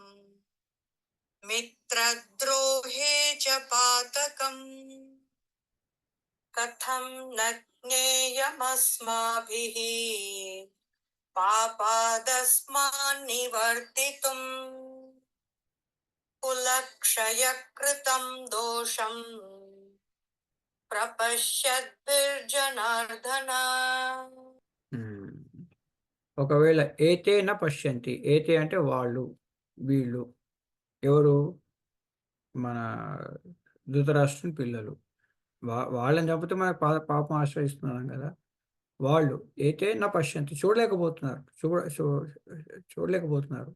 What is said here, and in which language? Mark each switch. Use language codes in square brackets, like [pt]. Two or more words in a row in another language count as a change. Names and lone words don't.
[sa] मित्रद्रोहे च पातकम् कथं न ज्ञेयमस्माभिः पापादस्मान्निवर्तितुम् कुलक्षयकृतं दोषम् प्रपश्यद्भिर्जनार्दन [te] ఒకవేళ [sa] ఏతే న పశ్యంతి, [te] ఏతే అంటే వాళ్ళు, వీళ్ళు ఎవరు? మన ధృతరాష్ట్రుని పిల్లలు. వాళ్ళని చంపితే మనకు పాపం ఆశ్రయిస్తున్నాం కదా. వాళ్ళు [sa] ఏతే న పశ్యంతి, [te] చూడలేకపోతున్నారు.